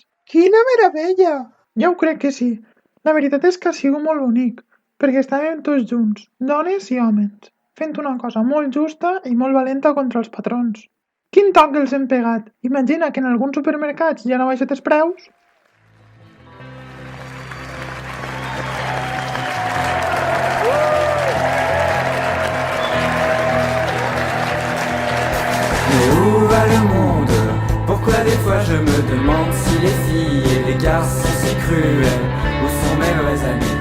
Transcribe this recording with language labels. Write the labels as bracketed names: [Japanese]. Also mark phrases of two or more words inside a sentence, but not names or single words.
[Catalan] Quina meravella! Ja ho crec que sí. La veritat és que ha sigut molt bonic, perquè estàvem tots junts, dones i homes, fent una cosa molt justa i molt valenta contra els patrons. Quin toc els hem pegat! Imagina que en alguns supermercats ja no ha baixat els preus. [French] Mais où va le monde? Pourquoi des fois je me demande si les filles et les garçons si cruels, où sont mes vrais amis?